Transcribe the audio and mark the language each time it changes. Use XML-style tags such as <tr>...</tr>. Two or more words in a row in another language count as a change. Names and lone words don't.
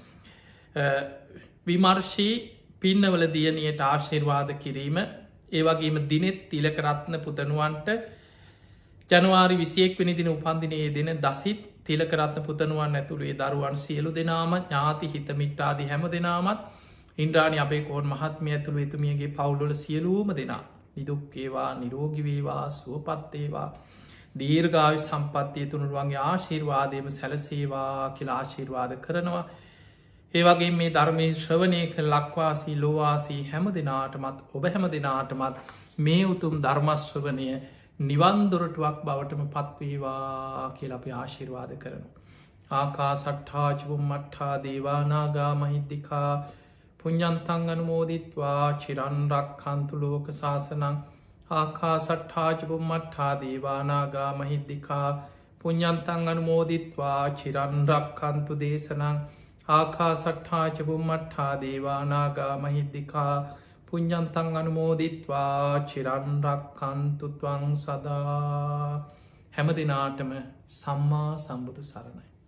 <si>විමර්ශී පින්නවල දියණියට ආශිර්වාද කිරීම ඒ වගේම දිනෙත් තිලකරත්න පුතණුවන්ට ජනවාරි 21 වෙනි දින උපන්දිනයේ දෙන දසිත් තිලකරත්න පුතණුවන් ඇතුළේ දරුවන් සියලු දෙනාම ඥාති හිතමිත්‍රාදී හැම දෙනාමත් ඉන්ද්‍රාණි අබේකෝන් මහත්මිය ඇතුළු එතුමියගේ පවුල්වල සියලුම දෙනා නිදුක් වේවා නිරෝගී වේවා සුවපත් වේවා දීර්ඝායු සම්පන්නිය තුනුරුවන්ගේ ආශිර්වාදයම සැලසේවා කියලා ආශිර්වාද කරනවා. ඒ වගේ මේ ධර්මයේ ශ්‍රවණය කර ලක්වාසී ලෝවාසී හැම දෙනාටමත් ඔබ හැම දෙනාටමත් මේ උතුම් ධර්ම ශ්‍රවණය නිවන් දොරටුවක් බවටම පත්වේවා කියලා අපි ආශිර්වාද කරනවා.</si> <pi>ආකාසට්ඨා චුම්මට්ඨා දේවා නාග මහිද්దికා පුඤ්ඤන්තං අනුමෝදිත්වා චිරන් රක්ඛන්තු ලෝක සාසනං. ආකාසට්ඨා චුම්මට්ඨා දේවා නාග මහිද්దికා පුඤ්ඤන්තං අනුමෝදිත්වා චිරන් රක්ඛන්තු දේශනං. ආකාසට්ඨා චුම්මට්ඨා දේවා නාග මහිද්దికා පුඤ්ඤන්තං අනුමෝදිත්වා චිරන් රක්ඛන්තු ත්වං සදා.</pi> <si>හැම දිනාටම සම්මා සම්බුදු සරණයි.</si>